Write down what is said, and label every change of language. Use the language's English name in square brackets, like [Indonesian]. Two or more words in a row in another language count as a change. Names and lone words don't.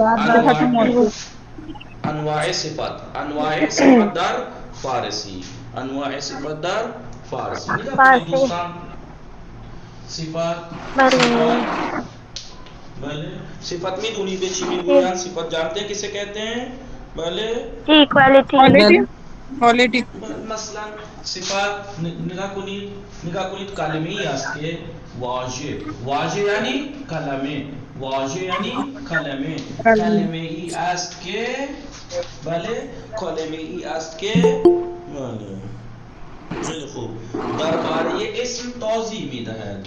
[Persian] انواع صفت. انواع صفت در فارسی. انواع صفت در فارسی. نگاه کنید دوستان. صفت بله صفت میدونید به چی میگویند؟ [Urdu] صفت جانتے ہیں کسے کہتے ہیں؟ [Persian] بله کوالیتی. مثلا صفت نگاه کنید کلمه‌ای است که واژه یعنی کلمه. واژه یعنی کلمه. کلمه‌ای است که بله کلمه‌ای است که بله خیلی خوب درباره اسم توضیح میدهد.